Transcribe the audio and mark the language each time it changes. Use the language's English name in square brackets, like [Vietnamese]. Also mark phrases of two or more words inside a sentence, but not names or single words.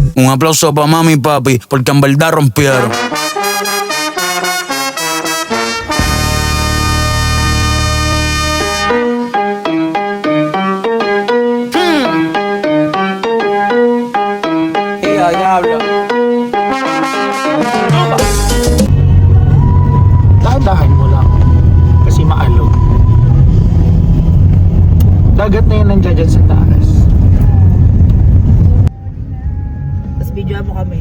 [Spanish] aplauso pa [Filipino] mami y papi, [Spanish] porque en verdad rompieron. [Filipino] Diablo. Dahan mo lang. Kasi maalog. Dagat na yun nandiyan dyan sa taas. Tapos videoan mo kami.